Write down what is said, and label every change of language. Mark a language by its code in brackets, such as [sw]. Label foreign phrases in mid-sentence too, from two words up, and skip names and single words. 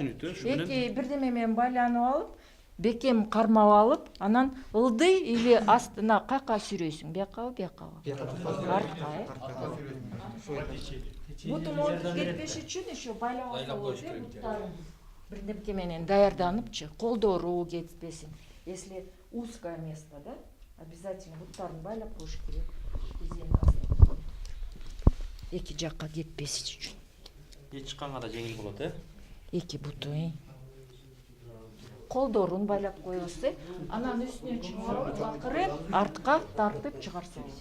[ky] Эки бирдеме менен байланып алып, бекем кармап алып, анан ылдый или астына кайка сүйрөйсүң? Биякабы? Артка. Буту монтип кетпеш үчүн еще байлап алсаңыз, буттарын бирдеме менен даярданыпчы, колдору кетпесин. [ru] Если узкое место, да? [ky] Обязательно буттарын байлап коюш керек. Эки жакка кетпеш үчүн. Чыкканга да жеңил болот, Эки буту. Колдорун байлап коесуз, анан үстүнө чыгарып, акырып, артка тартып чыгарсаңыз.